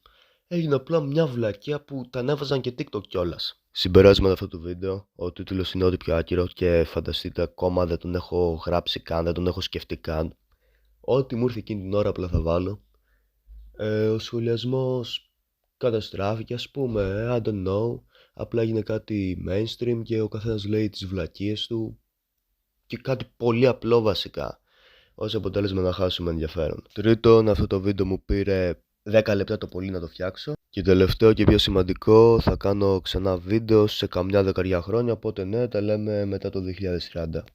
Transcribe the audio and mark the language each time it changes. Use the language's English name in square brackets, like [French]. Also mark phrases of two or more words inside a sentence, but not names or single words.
[Greek] Έγινε απλά μια βλακεία που τα ανέβαζαν και TikTok κιόλας. Συμπεράσματα αυτού του βίντεο, ο τίτλος είναι ό,τι πιο άκυρο και φανταστείτε ακόμα δεν τον έχω γράψει καν, δεν τον έχω σκεφτεί καν. Ό,τι μου ήρθε εκείνη την ώρα απλά θα βάλω. Ο σχολιασμός καταστράφηκε ας πούμε, [English] I don't know. [Greek] Απλά έγινε κάτι mainstream και ο καθένας λέει τις βλακίες του και κάτι πολύ απλό βασικά, ως αποτέλεσμα να χάσουμε ενδιαφέρον. Τρίτον, αυτό το βίντεο μου πήρε 10 λεπτά το πολύ να το φτιάξω. Και τελευταίο και πιο σημαντικό, θα κάνω ξανά βίντεο σε καμιά δεκαριά χρόνια, οπότε ναι, τα λέμε μετά το 2030.